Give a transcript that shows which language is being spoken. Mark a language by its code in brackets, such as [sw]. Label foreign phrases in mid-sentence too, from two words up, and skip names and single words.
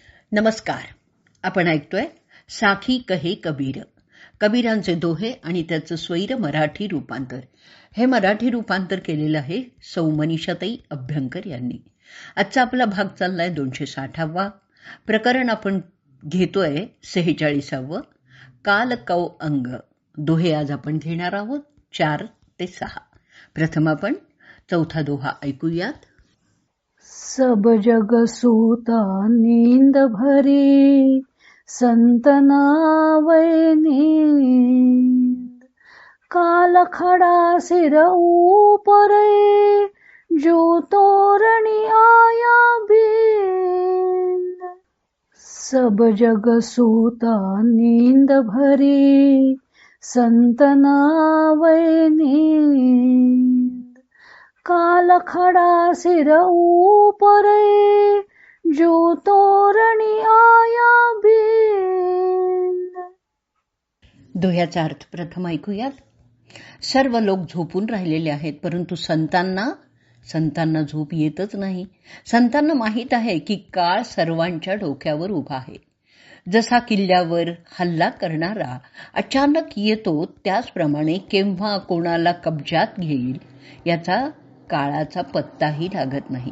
[mr] नमस्कार. आपण ऐकतोय साखी कहे कबीर, कबीरांचे दोहे आणि त्याचं स्वैर मराठी रूपांतर. हे मराठी रूपांतर केलेलं आहे सौ मनीषाताई अभ्यंकर यांनी. आजचा आपला भाग चाललाय 260वा. प्रकरण आपण घेतोय 46वं, काल कौ अंग. दोहे आज आपण घेणार आहोत 4 ते 6. प्रथम आपण चौथा दोहा ऐकूयात. [hi] सब जग सूता नींद भरी, संत नावै नींद. काल खडा सिर ऊपरे, जो तोरणी आया बींद. सब जग सूता नींद भरी, संत नावै नींद. काल खडा सिर ऊपरे, जो तोरणी आया बींद. [mr] दोह्याचा अर्थ प्रथम ऐकूयात. सर्व लोक झोपून राहिलेले आहेत, परंतु संतांना झोप येतच नाही. संतांना माहीत आहे की काळ सर्वांच्या डोक्यावर उभा आहे. जसा किल्ल्यावर हल्ला करणारा अचानक येतो, त्याचप्रमाणे केव्हा कोणाला कब्जात घेईल याचा काळाचा पत्ताही लागत नाही.